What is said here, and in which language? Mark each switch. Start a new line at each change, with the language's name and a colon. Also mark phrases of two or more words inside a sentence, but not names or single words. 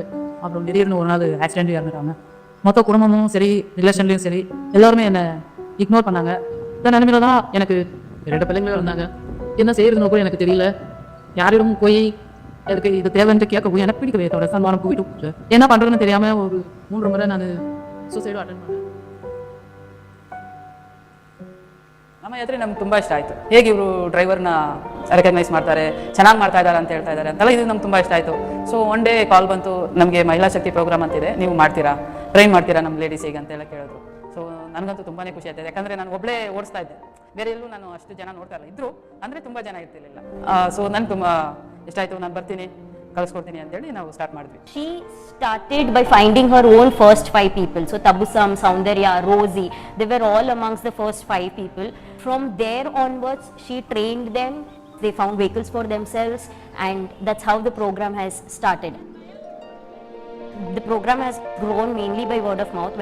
Tamil: அப்புறம் திடீர்னு ஒரு நாள் ஆக்சிடென்ட் இறந்துட்டாங்க. மொத்த குடும்பமும் சரி, ரிலேஷன்லேயும் சரி, எல்லாருமே என்னை இக்னோர் பண்ணாங்க. இந்த நிலைமையில தான் எனக்கு 2 பிள்ளைங்களும் இருந்தாங்க. என்ன செய்யறதுன்னு கூட எனக்கு தெரியல. யாரிடம் போய் எனக்கு இது தேவைன்ட்டு கேட்க போய் எனக்கு பிடிக்கவே தோட சன்மானம் போயிட்டு என்ன பண்ணுறதுன்னு தெரியாமல் ஒரு 3 முறை நான்
Kannada: ಸೂಸೈಡು ಅಟೆಂಡ್ ಮಾಡಿದೆ. ನಮ್ಮ ಯಾತ್ರೆ ನಮ್ಗೆ ತುಂಬ ಇಷ್ಟ ಆಯಿತು. ಹೇಗೆ ಇವರು ಡ್ರೈವರ್ನ ರೆಕಗ್ನೈಸ್ ಮಾಡ್ತಾರೆ, ಚೆನ್ನಾಗಿ ಮಾಡ್ತಾ ಇದ್ದಾರೆ ಅಂತ ಹೇಳ್ತಾ ಇದ್ದಾರೆ ಅಂತೆಲ್ಲ ಇದು ನಮ್ಗೆ ತುಂಬ ಇಷ್ಟ ಆಯಿತು.
English: so one day call
Kannada: ಬಂತು, ನಮಗೆ ಮಹಿಳಾ ಶಕ್ತಿ ಪ್ರೋಗ್ರಾಮ್ ಅಂತಿದೆ, ನೀವು ಮಾಡ್ತೀರಾ, ಟ್ರೈನ್ ಮಾಡ್ತೀರಾ ನಮ್ಮ ಲೇಡೀಸಿಗೆ ಅಂತೆಲ್ಲ ಕೇಳಿದ್ರು. ಸೊ ನನಗಂತೂ ತುಂಬಾ ಖುಷಿ ಆಯ್ತು. ಯಾಕಂದರೆ ನಾನು ಒಬ್ಬಳೇ ಓಡಿಸ್ತಾ ಇದ್ದೆ, ಬೇರೆ ಎಲ್ಲೂ ನಾನು ಅಷ್ಟು ಜನ ನೋಡ್ತಾ ಇಲ್ಲ. ಇದ್ರು ಅಂದರೆ ತುಂಬ ಜನ ಇರ್ತಿರ್ಲಿಲ್ಲ. ಸೊ ನನಗೆ ತುಂಬ ಇಷ್ಟ ಆಯಿತು. ನಾನು ಬರ್ತೀನಿ, ಕಳಿಸ್ಕೊಡ್ತೀನಿ ಅಂತೇಳಿ ನಾವು ಸ್ಟಾರ್ಟ್ ಮಾಡಿದ್ವಿ.
English: She started by finding her own first 5 people. So Tabusam, Soundarya, Rosie, they were all amongst the first 5 people. From there onwards, she trained them. They found vehicles for themselves, and that's how the program has started. The program has grown mainly by word of mouth.